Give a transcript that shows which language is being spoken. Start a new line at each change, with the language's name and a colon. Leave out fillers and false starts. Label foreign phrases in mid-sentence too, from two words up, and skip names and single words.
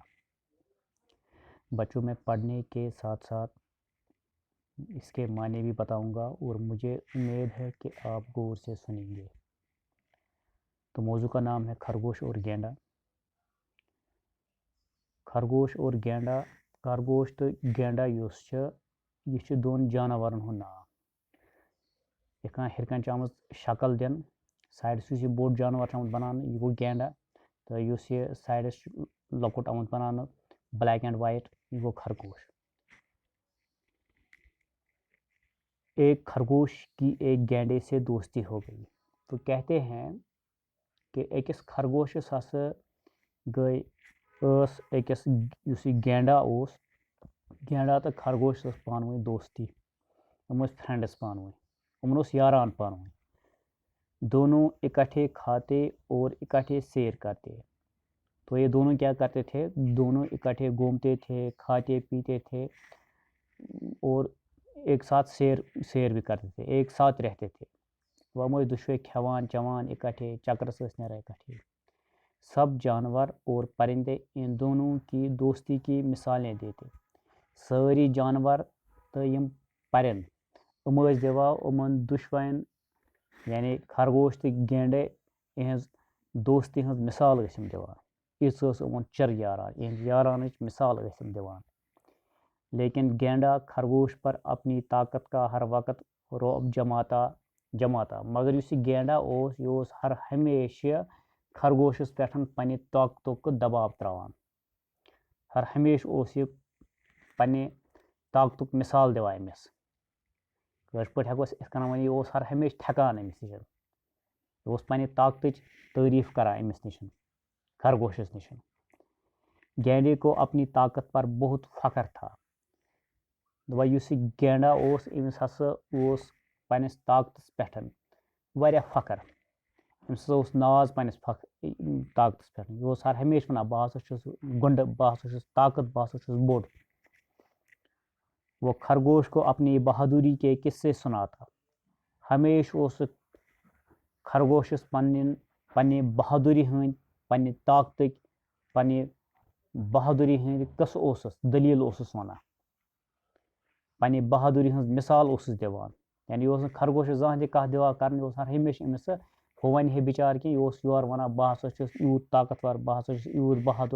Urdu: بچوں، میں پڑھنے کے ساتھ ساتھ اس کے معنی بھی بتاؤں گا اور مجھے امید ہے کہ آپ غور سے سنیں گے۔ تو موضوع کا نام ہے خرگوش اور گینڈا۔ خرگوش اور گینڈا،
Kashmiri: خرگوش تو گینڈا یہ دون جانورن ہند ناو۔ ہرکن آمت شکل دن سائڈس یہ بوڑ جانور آمت بنانا یہ گو گینڈا، تو یہ سائڈس لکٹ آمت بنانا
English: black and white
Kashmiri: یہ گو خرگوش۔
Urdu: ایک خرگوش کی ایک گینڈے سے دوستی ہو گئی تو کہتے ہیں کہ
Kashmiri: ایکس خرگوشس ہسا گئی اکس گینڈا گینڈا تو خرگوش پان ؤنۍ دوستی، فرینڈس پان ؤنۍ یاران پان ؤنۍ۔
Urdu: دونوں اکٹھے کھاتے اور اکٹھے سیر کرتے۔ تو یہ دونوں کیا کرتے تھے؟ دونوں اکٹھے گھومتے تھے، کھاتے پیتے تھے اور ایک ساتھ سیر بھی کرتے تھے، ایک ساتھ رہتے تھے۔
Kashmiri: وہ دشوے کھیوان چوان اکٹھے، چکرس نیران اکٹھے۔
Urdu: سب جانور اور پرندے ان دونوں کی دوستی کی مثالیں دیتے۔
Kashmiri: ساری جانور تو یم پرند دِوان دشوین یعنی خرگوش تو گینڈے یہز دوستی ہز مثال دِوان۔ یژھ چر یاران، یارانچ مثال دِوان۔
Urdu: لیکن گینڈا خرگوش پر اپنی طاقت کا ہر وقت رعب جماتا،
Kashmiri: مگر یہ گینڈا یہ ہر ہمیشہ خرگوشس پہ پنہ طاقتک دباؤ تراوان۔ ہر ہمیشہ یہ پنہ طاقتک مثال دِوان أمس۔ کٲشر پٲٹھۍ ہٮ۪کو أسۍ یِتھ کٔنۍ ؤنِتھ یہِ ہر ہمیشہ ٹھیکان أمِس نِش، یہِ پننہِ طاقتٕچ تعریف کران أمِس نِش، خرگوشس نِش۔
Urdu: گینڈے کو اپنی طاقت پر بہت فخر تھا۔
Kashmiri: یُس یہِ گینڈا أمِس ہسا پننِس طاقتس پٮ۪ٹھ واریاہ فخر، أمِس ہسا ناز پننِس طاقتس پٮ۪ٹھ۔ یہِ ہر ہمیشہ ونان بہٕ ہسا چھُس گُنڈٕ، بہٕ ہسا چھُس طاقت، بہٕ ہسا چھُس بوٚڑ۔
Urdu: وہ خرگوش کو اپنی بہادری کے قصے سناتا۔
Kashmiri: ہمیشہ خرگوشس پننہِ بہادری ہند، پننہِ طاقتٕکۍ، پننہِ بہادری ہند قصہٕ دلیل ونان، پننہِ بہادری ہنز مثال دِوان۔ یعنی یہ خرگوشس زانٛہہ تہِ کتھ دِوان کرنہٕ، یہ ہر ہمیشہ أمِس ہُہ ونہِ ہے بِچار کینٛہہ، یہ یورٕ ونان بہٕ ہسا چھُس یوٗت طاقتور، بہٕ ہسا چھُس یوٗت بہادر۔